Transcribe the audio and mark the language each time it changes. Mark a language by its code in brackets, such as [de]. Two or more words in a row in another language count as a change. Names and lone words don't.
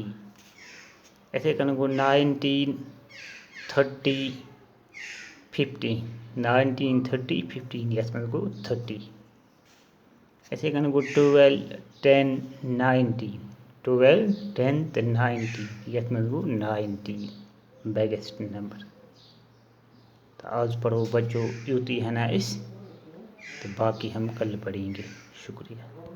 [ks] इथे कन गो 19 30 15 19 30 15 यथ मज गो 30। इथे कन गो 12 10 90 12 10 90 यथ मज गो 90 [en] biggest number. [hi] तो आज पढ़ो बच्चों यूती है ना तो बाकी हम कल पढ़ेंगे। शुक्रिया।